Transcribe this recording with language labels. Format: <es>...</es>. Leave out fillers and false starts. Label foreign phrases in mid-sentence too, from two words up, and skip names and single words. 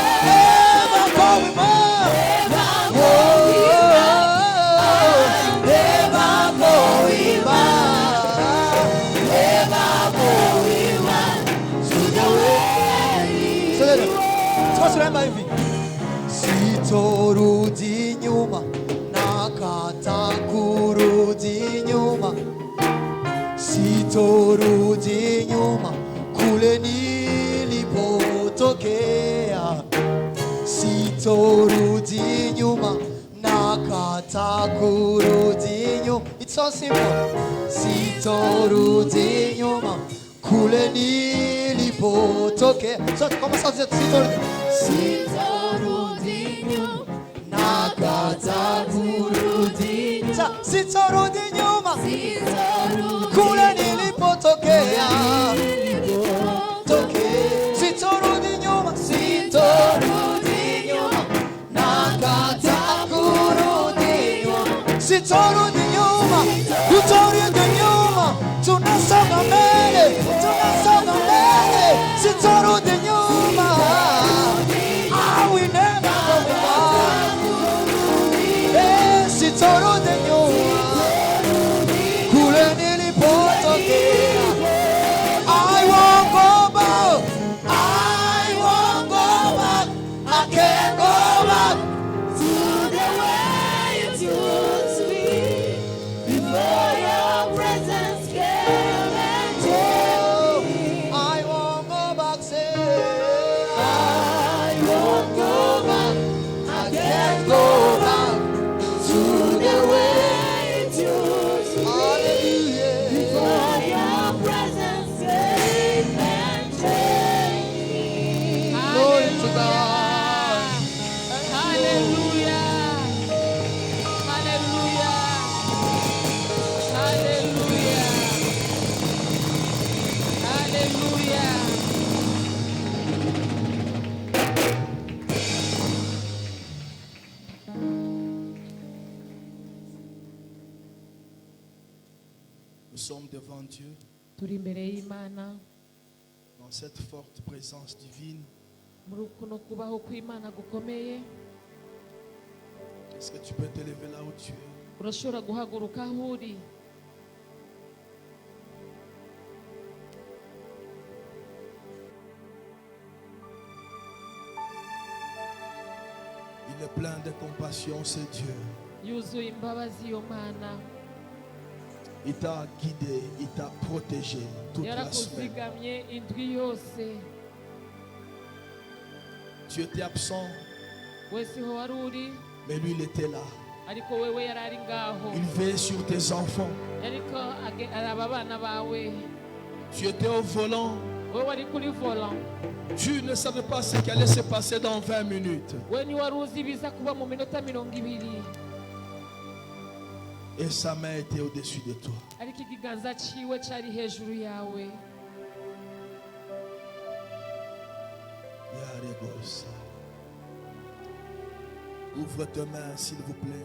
<en>Never going back. Never going back. Never going back to the way. So then, what's the name of it?</en> <sw>Sitorudi nyuma nakata kurudi nyuma. Sitorudi nyuma kule nilipotokea. Sitorudi nyuma nakata kurudi nyuma.</sw> <en>It's so simple.</en> <sw>Sitorudi nyuma kule nilipotokea.</sw> <fr>So comment ça vous êtes sitorudi?</fr> <sw>Sitorudi nyuma nakata kurudi nyuma. Sitorudi nyuma kule nilipotokea. Sitorudi nyuma, sitorudi nyuma nakata kurudi nyuma. Sitorudi nyuma, tutorudi nyuma, tunasonga mbele, tunasonga mbele. Sitorudi nyuma.</sw> <en>I will never go back.</en> <sw>Sitorudi nyuma kule nilipotokea.</sw> <en>I won't go back. I won't go back. I can't go back To the way it used to be before your presence came and changed me. I won't go back. Say I won't go back. I can't go back To the way it used to be Hallelujah. before your presence came and changed me. Glory to God. Hallelujah. Hallelujah. Hallelujah. Hallelujah.</en> <fr>Nous sommes devant Dieu</fr> <rn>Turi imbere y'Imana</rn> <fr>dans cette forte présence divine.</fr> <rn>muri kuno kubaho kw'Imana gukomeye.</rn> <fr>Est-ce que tu peux te lever là où tu es?</fr> <rn>Urashobora guhaguruka aho uri.</rn> <fr>Il est plein de compassion, c'est Dieu.</fr> <rn>Yuzuye imbabazi iyo Mana.</rn> <fr>Il t'a guidé, il t'a protégé toute la semaine.</fr> <rn>Yarakuzigamye indwi yose.</rn> <fr>Tu étais absent,</fr> <rn>We siho wari uri,</rn> <fr>mais lui il était là.</fr> <rn>ariko wewe yari ari ngaho.</rn> <fr>Il veille sur tes enfants.</fr> <rn>Yariko araba abana bawe.</rn> <fr>Tu étais au volant.</fr> <rn>We wari kuri volant.</rn> <fr>Tu ne savais pas ce qui allait se passer dans 20 minutes.</fr> <rn>We ntiwari uzi ibiza kuba mu minota 20.</rn> <fr>Et sa main était au-dessus de toi.</fr> <rn>Ariko ikiganza ciwe cari hejuru yawe. Yaregos.</rn> <fr>Ouvre tes mains, s'il vous plaît.</fr>